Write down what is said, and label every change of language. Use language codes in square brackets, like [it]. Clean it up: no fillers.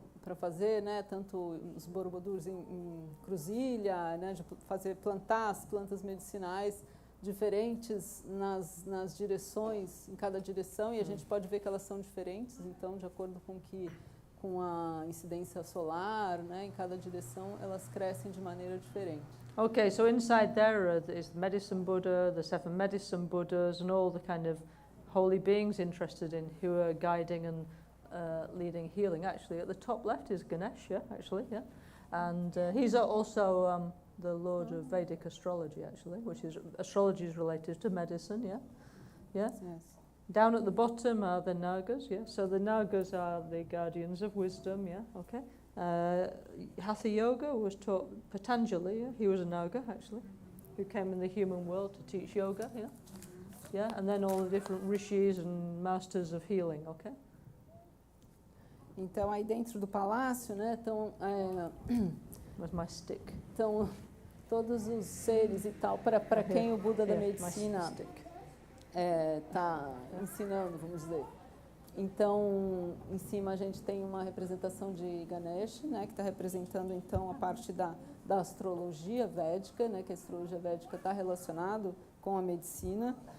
[pt] para fazer, né, tanto os Borobodurs em cruzilha, né, de plantar as plantas medicinais diferentes nas direções, em cada direção, e a gente pode ver que elas são diferentes, então, de acordo com a incidência solar, né, em cada direção, elas crescem de maneira diferente. [en] Okay, so inside there is the Medicine Buddha, the 7 Medicine Buddhas, and all the kind of holy beings interested in who are guiding and leading healing. Actually, at the top left is Ganesha, actually, yeah. And he's also the Lord of Vedic astrology, actually, which is, astrology is related to medicine, yeah. Yeah. Yes. Down at the bottom are the Nagas, yeah. So the Nagas are the guardians of wisdom, yeah, okay. Hatha Yoga was taught Patanjali, yeah? He was a Naga, actually, who came in the human world to teach yoga, yeah. Yeah, and then all the different rishis and masters of healing, okay. [pt] Então, aí dentro do palácio, né, [en] Where's my stick? [pt] Então, todos os seres e tal, para quem o Buda da Medicina está ensinando, vamos dizer. Então, em cima a gente tem uma representação de Ganesha, né, que está representando então a parte da astrologia védica, né, que a astrologia védica está relacionado com a medicina.